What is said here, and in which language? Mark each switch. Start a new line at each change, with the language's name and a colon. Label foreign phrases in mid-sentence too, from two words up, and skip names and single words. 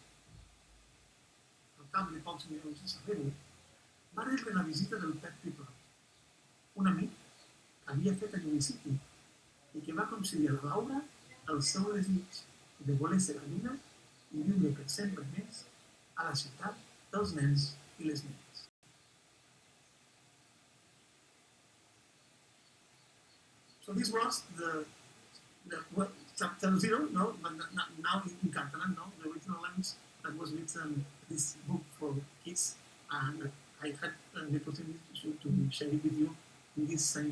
Catalan: Al cap de pocs minuts de saber-ho, va rebre la visita del Pep Piplet, un amic que havia fet a Llunicity i que va concedir a la Laura el seu desig de voler ser la lluna i viure per sempre més a la ciutat dels nens i les nenes.
English: So this was the chapter 0, no, but now in Catalan, no, the original language that was written this book for kids, and I had the opportunity to share it with you in this St.